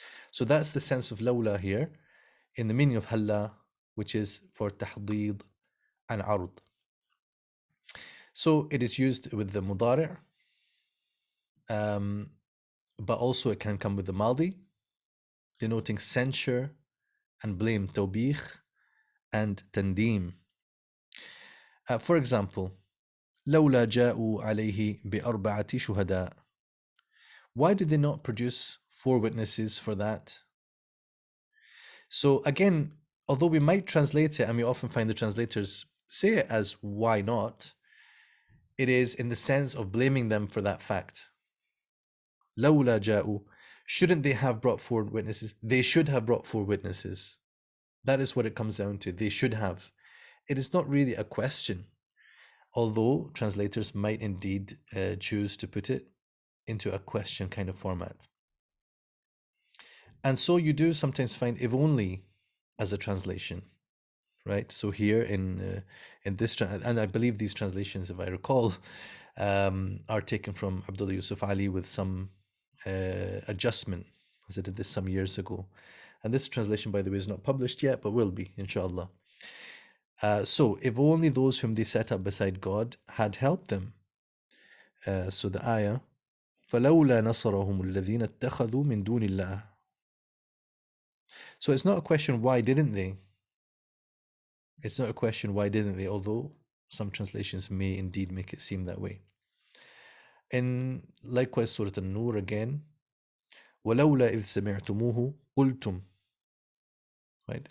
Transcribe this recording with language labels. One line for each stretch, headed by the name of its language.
English: So that's the sense of lawla here in the meaning of halla, which is for tahdid and arud. So it is used with the mudari', but also it can come with the madi, denoting censure and blame, tawbih and tandim. For example,
Arabic: لولا جاءوا عليه بأربعة شهداء.
English: Why did they not produce 4 witnesses for that? So again, although we might translate it, and we often find the translators say it as why not, it is in the sense of blaming them for that fact.
Arabic: لولا جاءوا.
English: Shouldn't they have brought 4 witnesses? They should have brought 4 witnesses. That is what it comes down to. They should have. It is not really a question, although translators might indeed choose to put it into a question kind of format. And so you do sometimes find if only as a translation, right? So here in this, and I believe these translations, if I recall, are taken from Abdullah Yusuf Ali with some adjustment, as I did this some years ago. And this translation, by the way, is not published yet, but will be, inshallah. So if only those whom they set up beside God had helped them. So the ayah,
Arabic: فَلَوْلَا نَصَرَهُمُ الَّذِينَ اتَّخَذُوا مِن دُونِ اللَّهِ.
English: So it's not a question why didn't they? It's not a question why didn't they, although some translations may indeed make it seem that way. And likewise, Surah An-Nur again,
Arabic: وَلَوْلَا إِذْ سَمِعْتُمُوهُ قُلْتُمْ.
English: Right?